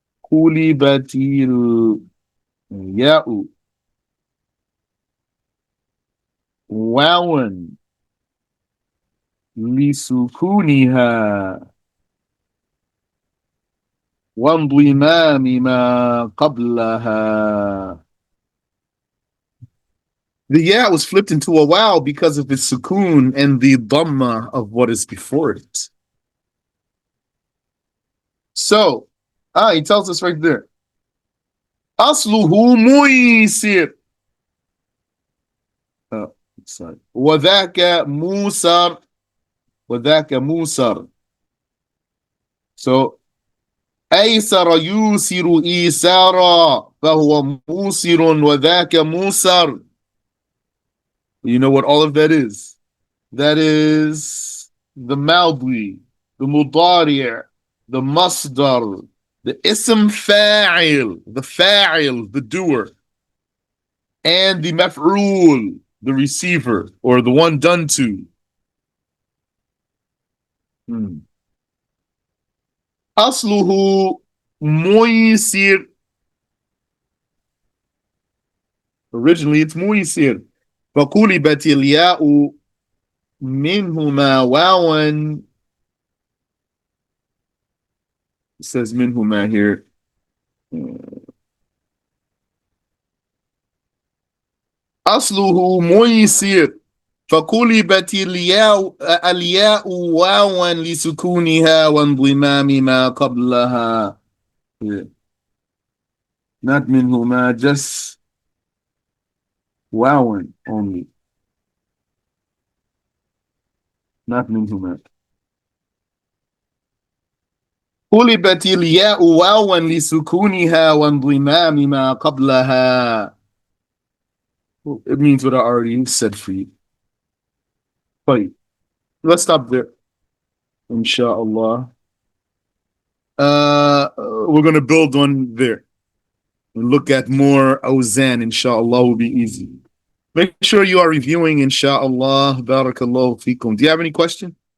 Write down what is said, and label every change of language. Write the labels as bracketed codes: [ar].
[ar] قلبت الياء واوا لسكونها وانضمام ما قبلها. [en] The ya was flipped into a wow because of its sukoon and the dhamma of what is before it. So, he tells us right there. [ar] Asluhu muisir. [en] Sorry. [ar] وذاك موسر. وذاك موسر. So, أيسر يوسر إيسارا فهو موسر وذاك موسر. [en] You know what all of that is? That is the Maldi, the Mudari', the Masdar, the Ism Fa'il, the Fa'il, the doer, and the Maf'ul, the receiver, or the one done to. [ar] Asluhu Muisir. [en] Originally, it's Muisir. [ar] فقلبت الياء منهما واوا. [en] It says منهما here. [ar] أصله ميسر فقلبت الياء واوا لسكونها وانضمام ما قبلها. [en] Not منهما, just واوا only. Not منهما. [ar] قلبت الياء واوا لسكونها وانضمام ما قبلها. [en] It means what I already said for you. But let's stop there. Inshallah. We're gonna build on there. And look at more awzan, inshallah, will be easy. Make sure you are reviewing, inshallah. Barakallahu feekum. Do you have any question?